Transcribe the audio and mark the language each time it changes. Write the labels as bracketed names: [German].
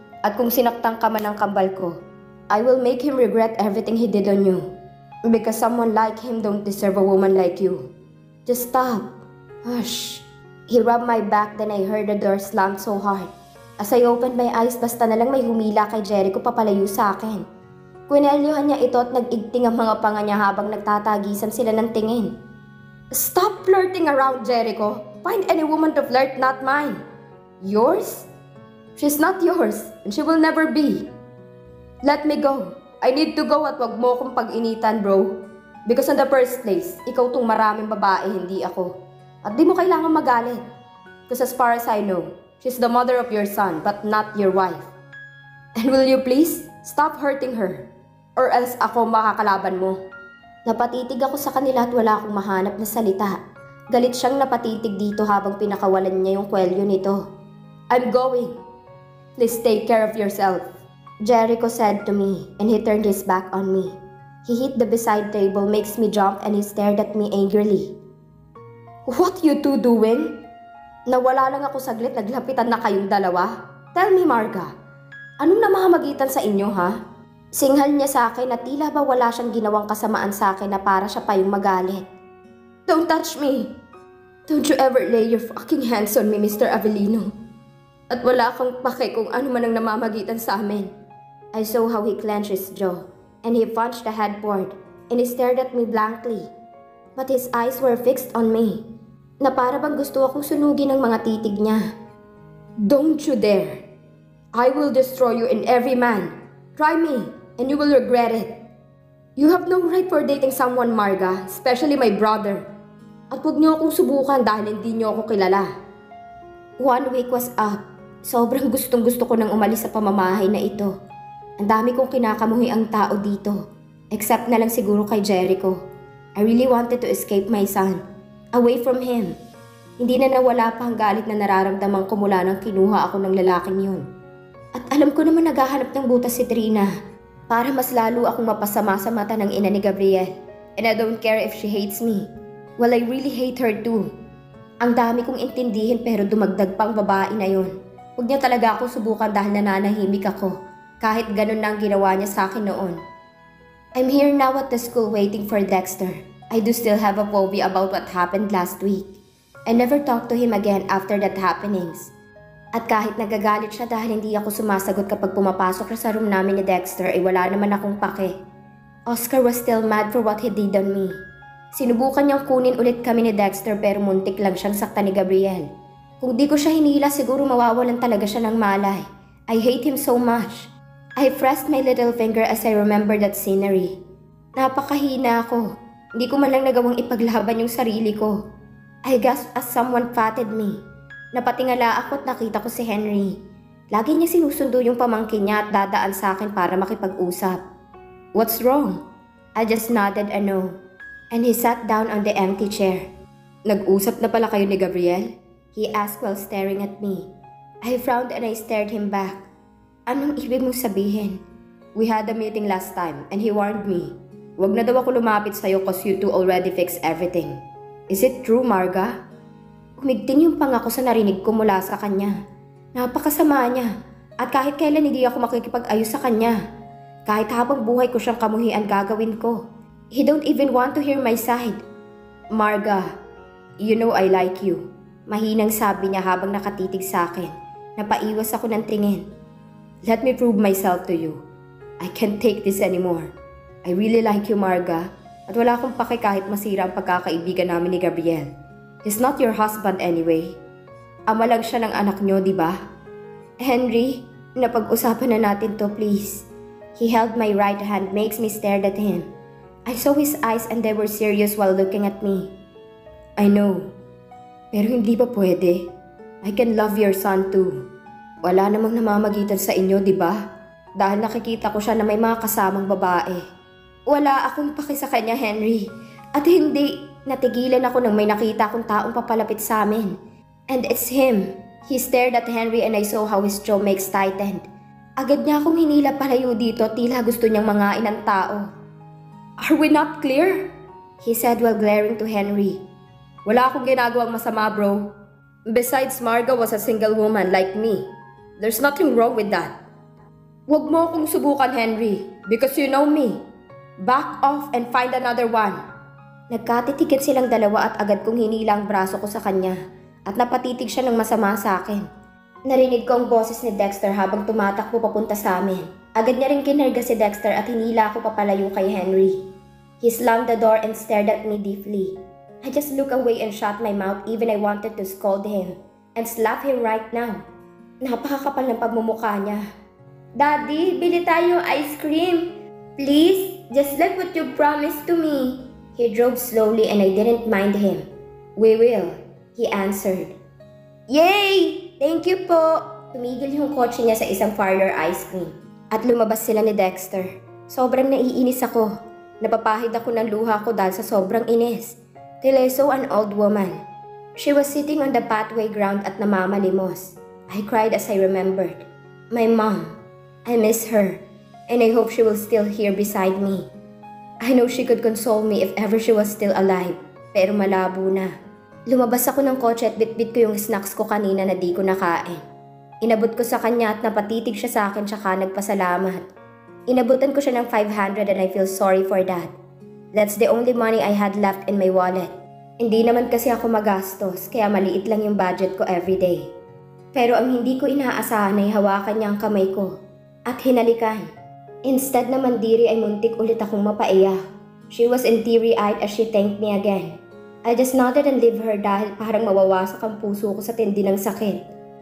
[Filipino] At kung sinaktan ka man ng kambal ko, [English] I will make him regret everything he did on you. Because someone like him don't deserve a woman like you. Just stop." Hush. He rubbed my back, then I heard the door slam so hard. As I opened my eyes, [Filipino] basta na lang may humila kay Jericho papalayo sa akin. Kwinelyuhan niya ito at nag-igting ang mga panga niya habang nagtatagisan sila ng tingin. [English] "Stop flirting around, Jericho. Find any woman to flirt, not mine." "Yours? She's not yours, and she will never be. Let me go. I need to go [Filipino] at wag mo akong pag-initan, [English] bro. Because in the first place, [Filipino] ikaw tong maraming babae, hindi ako. At di mo kailangan magalit. [English] Because as far as I know, she's the mother of your son, but not your wife. And will you please stop hurting her? Or else [Filipino] ako makakalaban mo." Napatitig ako sa kanila at wala akong mahanap na salita. Galit siyang napatitig dito habang pinakawalan niya yung kwelyo nito. [English] "I'm going. Please take care of yourself," Jericho said to me, and he turned his back on me. He hit the beside table, makes me jump, and he stared at me angrily. "What you two doing?" [Filipino] Nawala lang ako saglit, naglapitan na kayong dalawa. [English] "Tell me, [Filipino] Marga, anong namamagitan sa inyo, ha?" Singhal niya sa akin na tila ba wala siyang ginawang kasamaan sa akin na para siya pa yung magalit. [English] "Don't touch me! Don't you ever lay your fucking hands on me, Mr. Avellino. [Filipino] At wala kang pake kung ano man ang namamagitan sa amin." [English] I saw how he clenched his jaw, and he punched the headboard, and he stared at me blankly. But his eyes were fixed on me, [Filipino] na para bang gusto akong sunugin ng mga titig niya. [English] "Don't you dare! I will destroy you and every man. Try me, and you will regret it. You have no right for dating someone, Marga, especially my brother. [Filipino] At huwag niyo akong subukan dahil hindi niyo ako kilala." [English] 1 week was up. [Filipino] Sobrang gustong-gusto ko nang umalis sa pamamahay na ito. Ang dami kong kinakamuhi ang tao dito, except na lang siguro kay Jericho. [English] I really wanted to escape my son, away from him. [Filipino] Hindi na nawala pa ang galit na nararamdaman ko mula nang kinuha ako ng lalaking yun. At alam ko naman naghahanap ng butas si Trina para mas lalo akong mapasama sa mata ng ina ni Gabriel. [English] And I don't care if she hates me. Well, I really hate her too. [Filipino] Ang dami kong intindihin pero dumagdag pang babae na yun. Huwag niya talaga akong subukan dahil nananahimik ako. Kahit ganun na ang ginawa niya sa akin noon. [English] I'm here now at the school waiting for Dexter. I do still have a phobia about what happened last week. I never talked to him again after that happenings. [Filipino] At kahit nagagalit siya dahil hindi ako sumasagot kapag pumapasok siya sa room namin ni Dexter ay wala naman akong pake. [English] Oscar was still mad for what he did on me. [Filipino] Sinubukan niyang kunin ulit kami ni Dexter pero muntik lang siyang saktan ni Gabriel. Kung di ko siya hinila siguro mawawalan talaga siya ng malay. [English] I hate him so much. I pressed my little finger as I remembered that scenery. [Filipino] Napakahina ako. Hindi ko man lang nagawang ipaglaban yung sarili ko. [English] I gasped as someone patted me. [Filipino] Napatingala ako at nakita ko si Henry. Lagi niya sinusundo yung pamangkin niya at dadaan sa akin para makipag-usap. [English] "What's wrong?" I just nodded a no. And he sat down on the empty chair. [Filipino] "Nag-usap na pala kayo ni Gabriel?" [English] he asked while staring at me. I frowned and I stared him back. [Filipino] "Anong ibig mong sabihin?" [English] "We had a meeting last time and he warned me. [Filipino] Wag na daw ako lumapit sa'yo [English] cause you two already fixed everything. Is it true, [Filipino] Marga?" Umigting yung pangako sa narinig ko mula sa kanya. Napakasama niya at kahit kailan hindi ako makikipag-ayos sa kanya. Kahit habang buhay ko siyang kamuhian gagawin ko. [English] He don't even want to hear my side. "Marga, you know I like you." [Filipino] Mahinang sabi niya habang nakatitig sa akin. Napaiwas ako ng tingin. [English] "Let me prove myself to you. I can't take this anymore. I really like you, Marga. [Filipino] At wala akong pake kahit masira ang pagkakaibigan namin ni Gabriel. [English] He's not your husband anyway. [Filipino] Ama lang siya ng anak niyo, di ba?" "Henry, napag-usapan na natin to, please." [English] He held my right hand, makes me stare at him. I saw his eyes and they were serious while looking at me. "I know. [Filipino] Pero hindi ba pwede? [English] I can love your son too. [Filipino] Wala namang namamagitan sa inyo, di ba? Dahil nakikita ko siya na may mga kasamang babae." "Wala akong paki sa kanya, Henry. At hindi, natigilan ako nang may nakita akong taong papalapit sa amin. [English] And it's him." He stared at Henry and I saw how his jaw makes tightened. [Filipino] Agad niya akong hinila palayo dito, tila gusto niyang mangain ng tao. [English] "Are we not clear?" he said while glaring to Henry. [Filipino] Wala akong ginagawang masama, bro. [English] Besides, Marga was a single woman like me. There's nothing wrong with that. [Filipino] Huwag mo akong subukan, [English] Henry, because you know me. Back off and find another one. [Filipino] Nagkatitikit silang dalawa at agad kong hinila ang braso ko sa kanya at napatitig siya ng masama sa akin. Narinig ko ang boses ni Dexter habang tumatakbo papunta sa amin. Agad niya rin kinarga si Dexter at hinila ako papalayo kay Henry. [English] He slammed the door and stared at me deeply. I just looked away and shut my mouth even I wanted to scold him and slap him right now. [Filipino] Napakakapal ng pagmumukha niya. Daddy, bili tayo ice cream. [English] Please, just like what you promised to me. He drove slowly and I didn't mind him. We will, he answered. Yay! Thank you po! [Filipino] Tumigil yung kotse niya sa isang parlor ice cream. At lumabas sila ni Dexter. Sobrang naiinis ako. Napapahid ako ng luha ko dahil sa sobrang inis. [English] Till I saw an old woman. She was sitting on the pathway ground [Filipino] at namamalimos. [English] I cried as I remembered. My mom. I miss her. And I hope she will still here beside me. I know she could console me if ever she was still alive. [Filipino] Pero malabo na. Lumabas ako ng kotse at bitbit ko yung snacks ko kanina na di ko nakain. Inabot ko sa kanya at napatitig siya sa akin tsaka nagpasalamat. Inabutan ko siya ng [English] 500 and I feel sorry for that. That's the only money I had left in my wallet. [Filipino] Hindi naman kasi ako magastos kaya maliit lang yung budget ko everyday. Pero ang hindi ko inaasahan ay hawakan niya ang kamay ko at hinalikan. Instead na mandiri ay muntik ulit akong mapaiyak. [English] She was teary-eyed as she thanked me again. I just nodded and leave her [Filipino] dahil parang mawawasak ang puso ko sa tindi ng sakit.